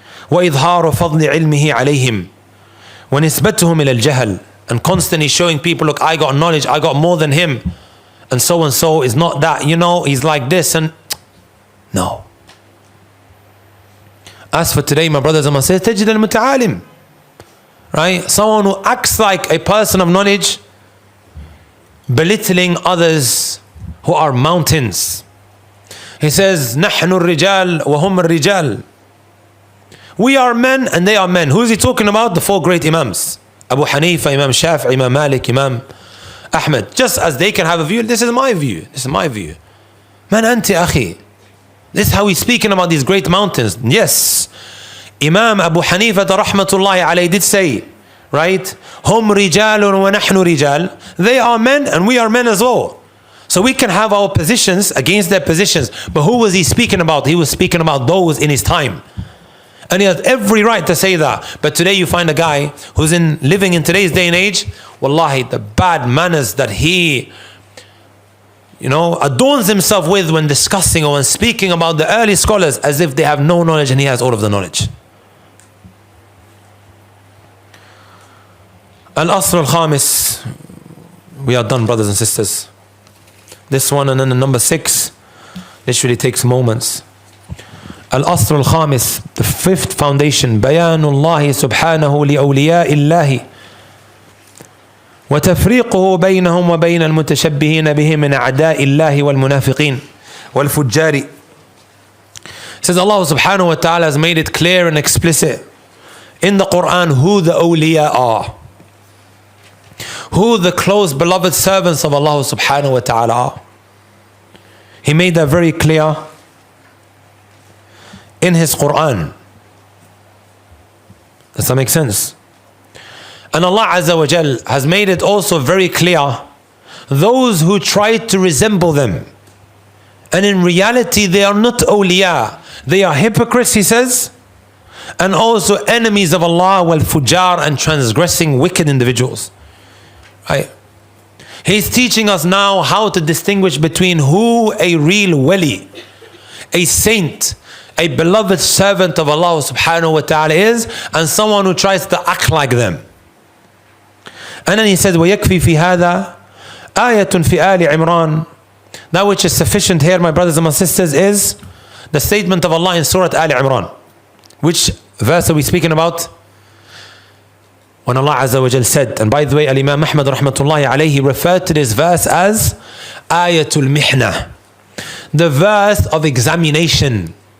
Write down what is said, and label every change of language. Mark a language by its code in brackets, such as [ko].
[ar] وَإِظْهَارُ فَضْلِ عِلْمِهِ عَلَيْهِمْ وَنِسْبَتُهُمْ إِلَى الْجَهَلِ, [en] and constantly showing people, look, I got knowledge, I got more than him, and so is not that, he's like this, and no. As for today, my brothers and my sisters, [ar] تجد المتعالم, [en] right? Someone who acts like a person of knowledge, belittling others who are mountains. He says, [ar] نحن الرجال وهم الرجال. [en] We are men and they are men. Who is he talking about? The four great Imams. Abu Hanifa, Imam Shafi'i, Imam Malik, Imam Ahmed. Just as they can have a view, this is my view. This is my view. [ar] Man anti akhi. [en] This is how he's speaking about these great mountains. Yes. Imam Abu Hanifa rahmatullahi alayhi did say, right? [ar] Hum rijalun wa nahnu rijal. [en] They are men and we are men as well. So we can have our positions against their positions. But who was he speaking about? He was speaking about those in his time. And he has every right to say that. But today you find a guy who's living in today's day and age, wallahi, the bad manners that he adorns himself with when discussing or when speaking about the early scholars, as if they have no knowledge and he has all of the knowledge. Al-Asl al-Khamis. We are done, brothers and sisters. This one and then the number 6 literally takes moments. [ar] Al-Asl al-Khamis, [en] the 5th foundation, [ar] بيان الله سبحانه لأولياء الله وتفريقه بينهم وبين المتشبهين به من أعداء الله والمنافقين والفجار. [en] It says Allah subhanahu wa ta'ala has made it clear and explicit in the Quran who the awliya are, who the close beloved servants of Allah subhanahu wa ta'ala are. He made that very clear in his Quran. Does that make sense? And Allah Azza wa Jal has made it also very clear those who try to resemble them, and in reality they are not awliya, they are hypocrites, he says, and also enemies of Allah, wal fujar, and transgressing wicked individuals. Right? He's teaching us now how to distinguish between who a real wali, a saint, a beloved servant of Allah subhanahu wa ta'ala is, and someone who tries to act like them. And then he says, [ar] وَيَكْفِي فِي هَذَا آيَةٌ فِي آلِ عِمْرَانِ. [en] That which is sufficient here, my brothers and my sisters, is the statement of Allah in Surah Al Imran. Which verse are we speaking about? When Allah Azza wa Jal said, and by the way, Al-Imam Ahmad rahmatullahi alayhi referred to this verse as Ayatul Mihna, the verse of examination.